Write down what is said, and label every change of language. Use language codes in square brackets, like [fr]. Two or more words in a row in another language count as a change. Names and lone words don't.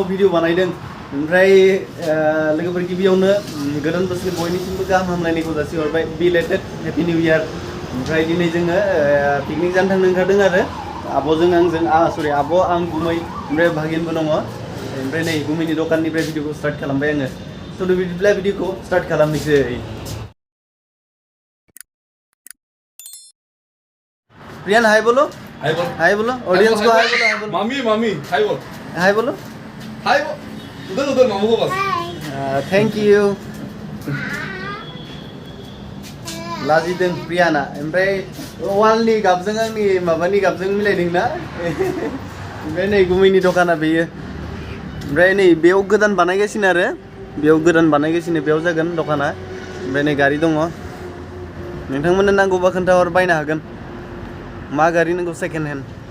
[brx] भिडिअ बानायदों ओमफ्राय लोगोफोर गिबियावनो गोदान बोसोरनि बयनिसिमबो गाहाम हामलायनायखौ जासिहरबाय [en] belated happy new year [brx] ओमफ्राय दिनै जोङो पिकनिक जानो थांनो ओंखारदों आरो आब'जों आंजों सरि आब' आं गुमै ओमफ्राय भागिनबो दङ ओमफ्राय नै गुमैनि दखाननिफ्राय भिडिअखौ स्टार्ट खालामबाय आङो स' बिदिब्ला भिडिअखौ स्टार्ट खालामनोसै प्रियान [hi] हाय बोलो हाय बोलो ऑडियंस को हाय बोलो मामी हाय बोल हाय बोलो उधर मामू को बस [en] thank you [brx] लाजिदों प्रियाना ओमफ्राय वालनि गाबजों आंनि माबानि गाबजों मिलायदों ना ओमफ्राय नै गुमैनि दखाना बेयो ओमफ्राय नै बेयाव गोदान बानायगासिनो आरो बेयाव जागोन दखाना ओमफ्राय नै गारि दङ नोंथांमोननो नांगौबा खोन्थाहर बायनो हागोन मा गारि नांगौ [en] second hand